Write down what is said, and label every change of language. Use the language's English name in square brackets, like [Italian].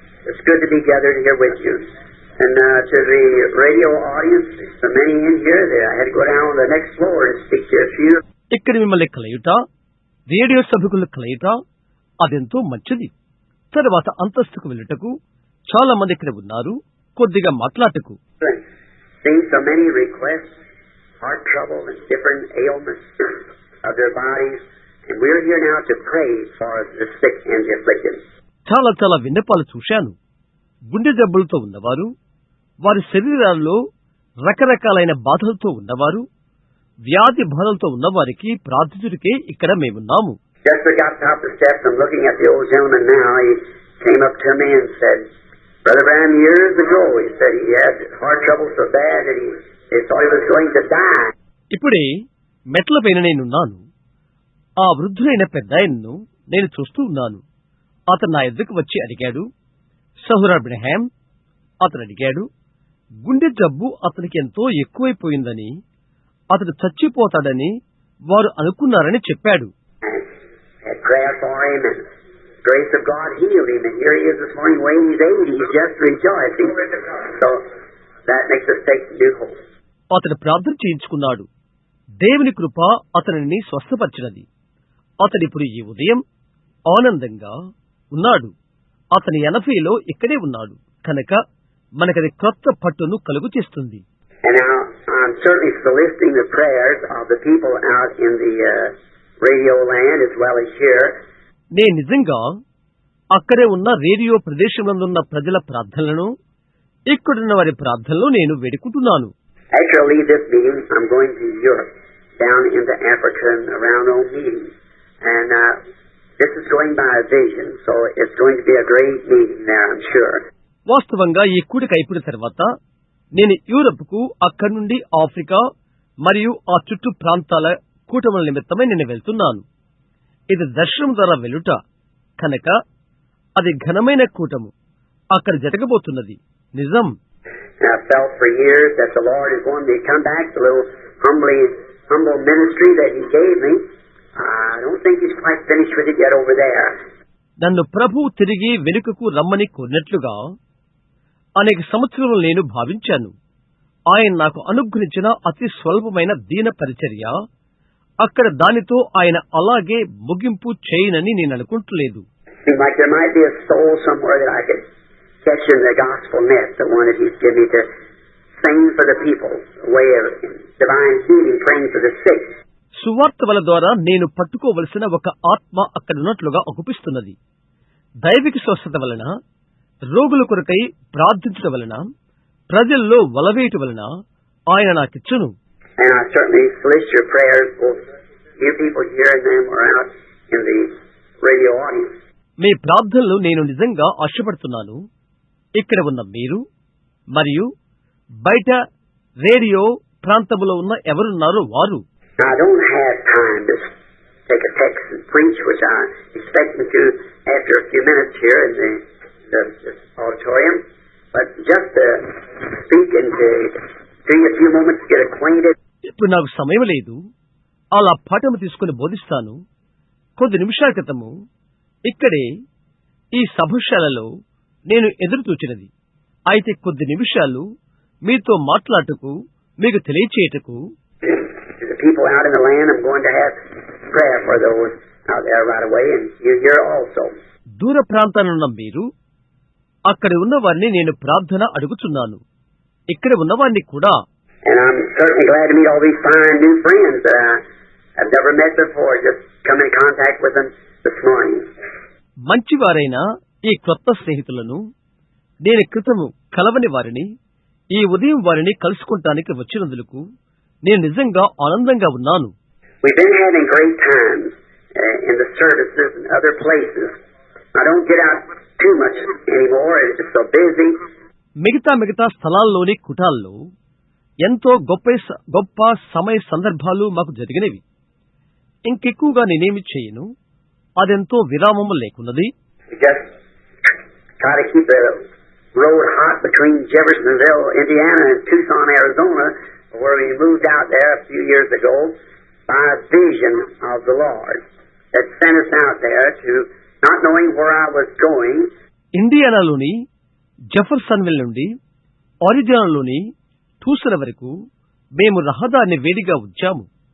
[English] It's good to be gathered here with you. And to the radio audience, so many in here that I had to go down on the next floor and speak to a few. [Telugu] ఇక్కడ మిమ్మల్ని కలయుట, radio సభకులు కలయుట అదెంతో మంచిది. తర్వాత అంతస్తుకు వెళ్ళుటకు చాలా మంది ఇక్కడ ఉన్నారు, కొద్దిగా మాట్లాడటకు. [English] Seeing so many requests, heart trouble and different ailments of their bodies, and we're here now to pray for the sick and the afflicted. [Telugu] చాలా విన్నపాలు చూశాను. గుండె జబ్బులతో ఉన్నవారు, వారి శరీరాల్లో రకరకాలైన బాధలతో ఉన్నవారు, వ్యాధి బాధలతో ఉన్నవారికి ప్రార్థించుటకే ఇక్కడ మేమున్నాము. [English] Just got top the steps. I'm looking at the old gentleman now. He came up to me and said, Brother Branham, years ago, he said he had heart trouble so bad that he thought he was going to die. [Telugu] ఇప్పుడే మెట్ల పైన నేనున్నాను. ఆ వృద్ధులైన పెద్దాయన్ను నేను చూస్తూ ఉన్నాను. అతను నా ఎద్దుకు వచ్చి అడిగాడు, సహోదరు బ్రహాం, అతను అడిగాడు, గుండె జబ్బు అతనికి ఎంతో ఎక్కువైపోయిందని, అతను చచ్చిపోతాడని వారు అనుకున్నారని చెప్పాడు. [English] Prayer for him and grace of God healed him, and here he is this morning weighing his 80. He's just rejoicing. So that makes us take new hope. [Telugu] అతను ప్రార్థన చేయించుకున్నాడు. దేవుని కృప అతనిని స్వస్థపరిచినది. అతడిప్పుడు ఈ ఉదయం ఆనందంగా ఉన్నాడు. అతని 80లో ఇక్కడే ఉన్నాడు కనుక మనకది కొత్త పట్టును కలుగు చేస్తుంది. [English] And now I'm certainly soliciting the prayers of the people out in the radio land as well as here. [Telugu] నేను నిజంగా అక్కడే ఉన్న రేడియో ప్రదేశంలో ఉన్న ప్రజల ప్రార్థనలను, ఇక్కడున్న వారి ప్రార్థనలు నేను వేడుకుంటున్నాను. [English] After I leave this meeting, I'm going to Europe, down into Africa and around on meetings. And this is going by a vision, so it's going to be a great meeting there, I'm sure. [Telugu] వాస్తవంగా ఈ కూడిక అయిపోయిన తర్వాత నేను యూరప్కు, అక్కడి నుండి Africa మరియు ఆ చుట్టూ ప్రాంతాల కూటముల నిమిత్తమై నేను వెళ్తున్నాను. ఇది దర్శనం ద్వారా వెళ్ళుట కనుక అది ఘనమైన కూటము అక్కడ జరగబోతున్నది. నిజం. [English] And I felt for years that the Lord is wanting me to come back to a little humble ministry that He gave me. I don't think He's quite finished with it yet over there. [Telugu] నన్ను ప్రభువు తిరిగి వెనుకకు రమ్మని కోరినట్లుగా అనేక సంవత్సరములు నేను భావించాను. ఆయన నాకు అనుగ్రహించిన అతి స్వల్పమైన దీన పరిచర్య అక్కడ దానితో ఆయన అలాగే ముగింపు చేయనని నేను అనుకుంటలేదు. [English] Seemed like there might be a soul somewhere that I could catch in the gospel net, the one that He's given me to sing for the people, a way of divine healing, praying for the sick. [Telugu] సువార్త వల ద్వారా నేను పట్టుకోవలసిన ఒక ఆత్మ అక్కడున్నట్లుగా అగుపిస్తున్నది. దైవిక స్వస్థత వలన, రోగుల కొరకై ప్రార్థించడం వలన, ప్రజల్లో వలవేయటం వలన ఆయన నాకిచ్చును. [English] And I certainly solicit your prayers, both you people here and them or out in the radio audience. [Telugu] మీ ప్రార్థనలు నేను నిజంగా ఆశపడుతున్నాను. ఇక్కడ ఉన్న మీరు మరియు బయట రేడియో ప్రాంతంలో ఉన్న ఎవరున్నారో వారు. [English] I don't have time to take a text and preach, which I expect to after a few minutes here in the auditorium, but just to speak and to give you a few moments to get acquainted. [Telugu] ఇప్పుడు నాకు సమయం లేదు. అలా పాఠము తీసుకుని బోధిస్తాను. కొద్ది నిమిషాల క్రితము ఇక్కడే ఈ సభశాలలో నేను ఎదురు చూచినది. అయితే కొద్ది నిమిషాలు మీతో మాట్లాడటకు, మీకు తెలియచేయటకు. [English] The people out in the land, I'm going to have prayer for those out there right away, and you're here also. [Telugu] దూర ప్రాంతానున్న మీరు, అక్కడ ఉన్న వారిని నేను ప్రార్థన అడుగుతున్నాను. ఇక్కడ ఉన్నవారిని కూడా. [English] And I'm certainly glad to meet all these fine new friends that I've never met before, just come in contact with them this morning. [Telugu] మంచివారైన ఈ కొత్త స్నేహితులను, నేను క్రితము కలవని వారిని, ఈ ఉదయం వారిని కలుసుకుంటానికి వచ్చినందుకు నేను నిజంగా ఆనందంగా ఉన్నాను. [English] We've been having great times in the services and other places. I don't get out too much anymore. It's so busy. [Telugu] మిగతా స్థలాల్లోని కుటాల్లో ఎంతో గొప్ప సమయ సందర్భాలు మాకు జరిగినవి. ఇంకెక్కువగా నేనేమి చేయను. అదెంతో విరామము లేకున్నది. [English] Just try to keep the road hot between Jeffersonville, Indiana and Tucson, Arizona, where we moved out there a few years ago by a vision of the Lord that sent us out there to not knowing where I was going. [Telugu] ఇండియానాలోని Jeffersonville నుండి ఆరిజోనాలోని Tucson వరకు మేము రహదారిని వేడిగా ఉంచాము.